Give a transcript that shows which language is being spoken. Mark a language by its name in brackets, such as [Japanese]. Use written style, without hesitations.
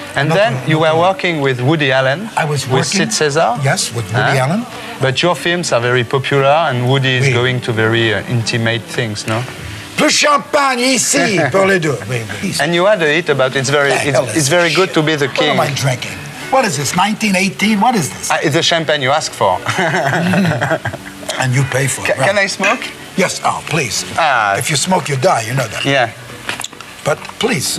[English] And then you were working with Woody Allen. I was with working. Sid Caesar. Yes, with Woody Allen. But your films are very popular, and Woody is going to very intimate things, no? [French] Plus champagne ici pour les deux. [English] And you had a hit about it's very good to be the king. What am I drinking? What is this, 1918? What is this? It's the champagne you ask for. And you pay for it. Right? Can I smoke? Yes, please. If you smoke, you die, you know that. Yeah. But please.